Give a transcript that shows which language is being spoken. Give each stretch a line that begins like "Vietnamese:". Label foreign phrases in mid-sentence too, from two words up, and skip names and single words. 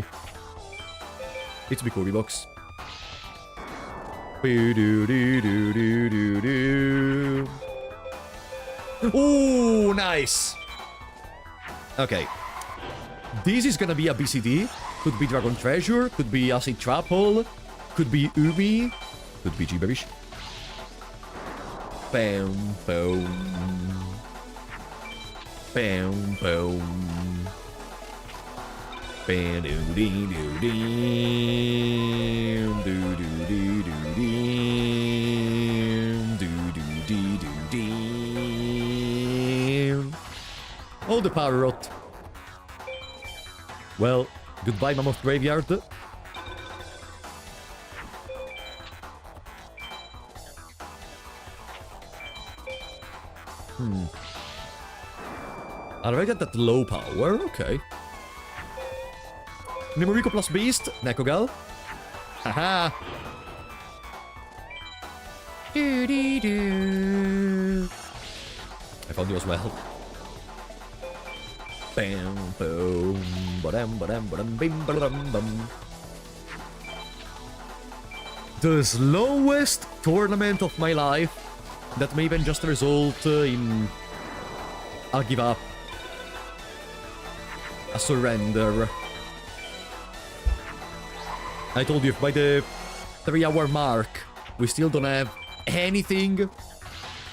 English: It's Bikuri Box. Ooh, nice. Okay. This is gonna be a BCD. Could be Dragon Treasure. Could be Acid Trap Hole. Could be Umi. Could be Gibberish. Bam, boom. Bam, boom. Bam, doo dee doo dee. Doo doo dee doo dee. Doo doo dee doo dee. Oh, the Power Rot. Well, goodbye, Mammoth Graveyard. Already at that low power, okay. Nemuriko plus Beast, Nekogal. Haha. I found you as well. Bam, boom, badam, badam, badam, bim, badam, bum. The slowest tournament of my life that may even just result in a give up. A surrender. I told you, if by the 3-hour mark we still don't have anything, reset.